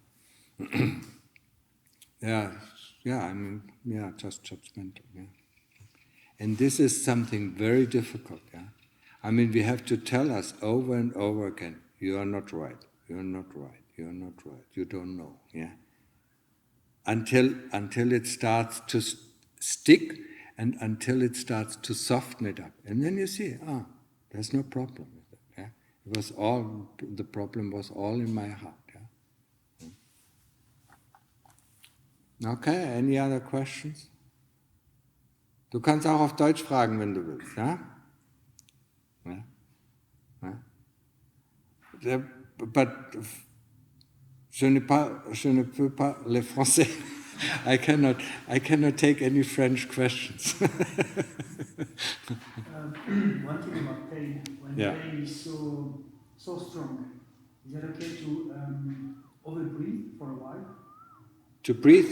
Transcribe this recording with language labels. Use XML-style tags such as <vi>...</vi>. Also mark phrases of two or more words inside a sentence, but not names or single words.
<en>just judgmental, And this is something very difficult, we have to tell us over and over again, you are not right, you are not right, you are not right, you don't know, Until it starts to stick, and until it starts to soften it up. And then you see, there's no problem with it. It was the problem was all in my heart. Okay, any other questions?</en> <de>Du kannst auch auf Deutsch fragen, wenn du willst,</de> <fr>But je ne peux pas le français.</fr> <en>I cannot take any French questions. One thing about pain, when pain is so strong, is it okay to overbreathe for a while? To breathe?</en>